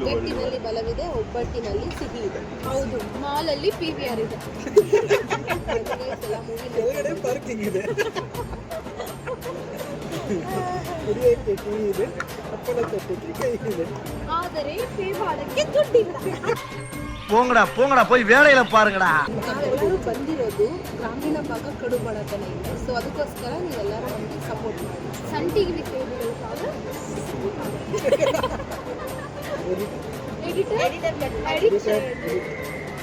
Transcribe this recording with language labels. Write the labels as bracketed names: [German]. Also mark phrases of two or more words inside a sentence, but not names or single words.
[Kannada] ಒಗ್ಗಟ್ಟಿನಲ್ಲಿ ಬಲವಿದೆ, ಒಬ್ಬಟ್ಟಿನಲ್ಲಿ ಸಿಹಿ ಇದೆ. ಹೌದು, ಮಾಲಲ್ಲಿ PVR ಇದೆ. ಕೆಳಗಡೆ ಪಾರ್ಕಿಂಗ್ ಇದೆ, ಕುಡಿಯೋಕ್ಕೆ ಟೀ ಇದೆ, ಹಪ್ಪಳ ತಟ್ಟಕ್ಕೆ ಕೈ ಇದೆ. ಆದರೆ ಪೇವಾಡಕ್ಕೆ ದುಡ್ಡಿಲ್ಲ. [Tamil] போங்கடா போங்கடா போய் வேலையில பாருங்கடா. [Kannada] ನಾವೆಲ್ಲರೂ ಬಂದಿರೋದು ಗ್ರಾಮೀಣ ಭಾಗ ಕಡು ಬಡತನ ಇದೆ. ಸೊ ಅದಕ್ಕೋಸ್ಕರ ನೀವೆಲ್ಲರೂ ನಮಗೆ ಸಪೋರ್ಟ್ ಮಾಡಿ. ಸನ್ ಟಿವಿ ಸೇವೆಗಳು ಎಡಿಟರ್